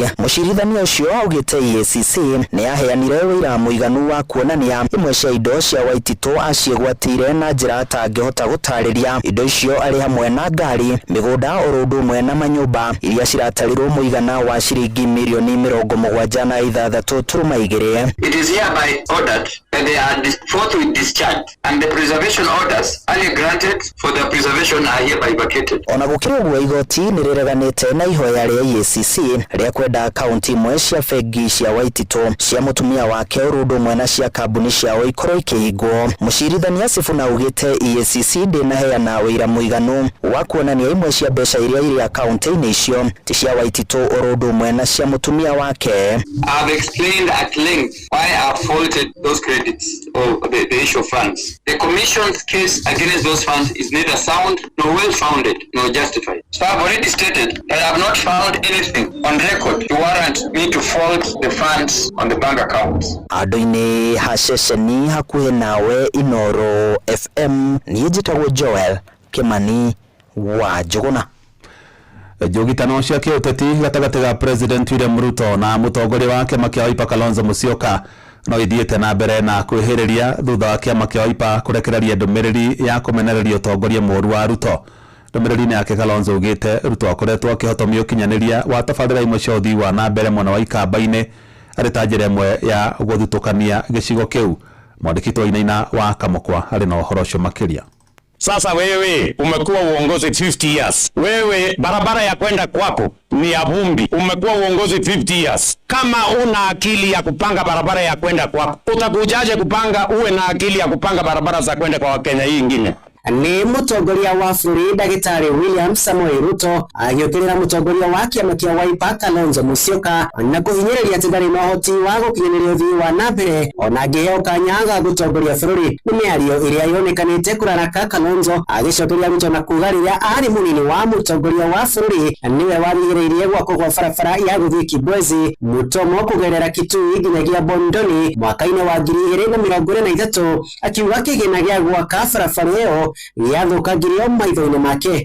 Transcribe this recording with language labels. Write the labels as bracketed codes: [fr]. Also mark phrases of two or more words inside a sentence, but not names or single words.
[ki] Mũcirithania ũcio augĩte EACC nĩ yaheanire wĩira mũiganu wa kuonania imwe cia indo cia Waititũ acigwatĩire na njĩra atangĩhota gũtarĩria. Indo icio arĩ hamwe na ngari, mĩgũnda oro ũndũ ũmwe na manyũmba iria ciratarirwo mũigana wa ciringi mirioni 76.2. [en] It is hereby ordered that they are forthwith discharged, and the preservation orders earlier granted for their preservation are hereby vacated. [ki] Ona gukirugwa igoti nirireganite na ihoya ria EACC ria kwenda akaunti imwe cia bengi cia Waitito cia mutumia wake urundo mwena cia kambuni ciao ikorwo ikihingwo. Mucirithania Sifuna ugite EACC ndinaheana wira muiganu wa kuonania imwe cia mbeca iria iri akaunti-ini icio ti cia Waitito urundo mwena cia mutumia wake. [en] I've explained at length why I faulted those credits or the issue of funds. The Commission's case against those funds is neither sound nor well-founded nor justified. So I've already stated that I have not found anything on record to warrant me to fault the funds on the bank accounts. [ki] Adoini hashesheni hakuhe nawe Inoro FM nijitagwo Joel Kimani wa Jogona. Jogitano cia kiuteti gatagati ga President William Ruto na mutongoria wake Kĩama kĩa Wiper Kalonzo Musyoka no ithiĩte na mbere na kwĩhĩrĩria thutha wa Kĩama kĩa Wiper kurekereria ndũmĩrĩri ya kũmenereria ũtongoria mũru wa Ruto. Ndũmĩrĩri-inĩ yake Kalonzo ugĩte Ruto akoretwo akĩhotomia ũkinyanĩria wa tabarĩra imwe cia ũthii wa na mbere mwena wa ikamba-inĩ arĩ ta njĩra ĩmwe ya gũthutũkania gĩcigo kĩu. Mwandĩki Wainaina wa Kamũkwa arĩ na ũhoro ũcio makĩria. [sw] Sasa wewe umekuwa uongozi 50 years. Wewe barabara ya kwenda kwako ni ya vumbi. Umekuwa uongozi 50 years. Kama una akili ya kupanga barabara ya kwenda kwako, utakujaje kupanga uwe na akili ya kupanga barabara za kwenda kwa Wakenya hii ingine? [ki] Ni mutongoria wa bũrũri Ndagĩtarĩ William Samoei Ruto agĩũkĩrĩra mutongoria wa Kĩama kĩa Wiper Kalonzo Musyoka na kũhinyĩrĩria atĩ ndarĩ na ũhoti wa gũkinyanĩria ũthii wa na mbere ona angĩheo kanya ga gũtongoria bũrũri. Nĩ mĩario ĩrĩa yonekanĩte kũraraka Kalonzo agĩcokeria Ruto na kuuga rĩrĩa arĩ mũnini wa mutongoria wa bũrũri niwe warigĩrĩirie gwakwo gwa barabara ya gũthiĩ Kibwezi Mutomo kũgerera Kitui nginyagia Bondoni mwaka-inĩ wa 2023 akiuga kĩgĩna gĩa gwaka barabara ĩyo yathukagirio maitho-inĩ make.